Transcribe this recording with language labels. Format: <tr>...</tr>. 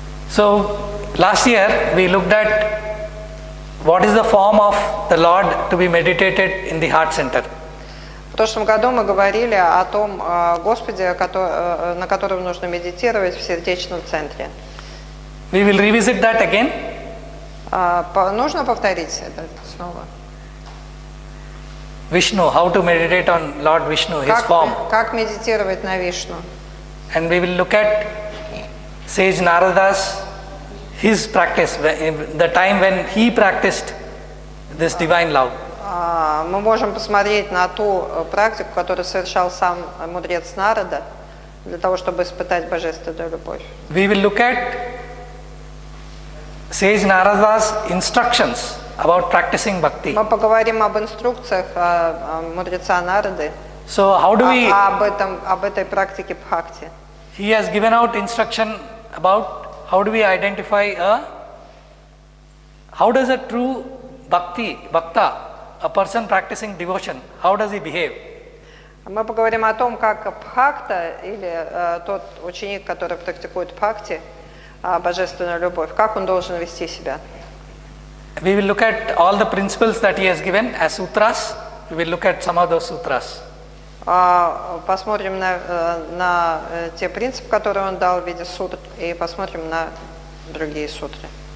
<en>So last year we looked at what is the form of the Lord to be meditated in the heart center.</en> <ru>В прошлом году мы говорили о том Господе, на котором нужно медитировать в сердечном центре.</ru> <en>We will revisit that again.</en> <ru>Нужно повторить это снова.</ru> <en>Vishnu, how to meditate on Lord Vishnu, his form.</en> <ru>Как медитировать на Вишну.</ru> <en>And we will look at sage Narada's, his practice, the time when he practiced this divine love.</en> <ru>Мы можем посмотреть на ту практику, которую совершал сам мудрец Нарада, для того, чтобы испытать божественную любовь.</ru> <en>We will look at sage Narada's instructions about practicing bhakti.</en> <ru>Мы поговорим об инструкциях мудреца Нарады,</ru> <en>So how do we?</en> <ru>об этой практике бхакти.</ru> <en>He has given out instruction about how do we identify how does a true bhakta, a person practicing devotion, how does he behave?</en> <ru>Мы поговорим о том, как бхакта или тот ученик, который практикует бхакти, божественную любовь, как он должен вести себя.</ru> <en>We will look at all the principles that he has given as sutras. We will look at some of those sutras.</en> <ru>Посмотрим на те принципы, которые он дал в виде сутр, и посмотрим на другие сутры.</ru>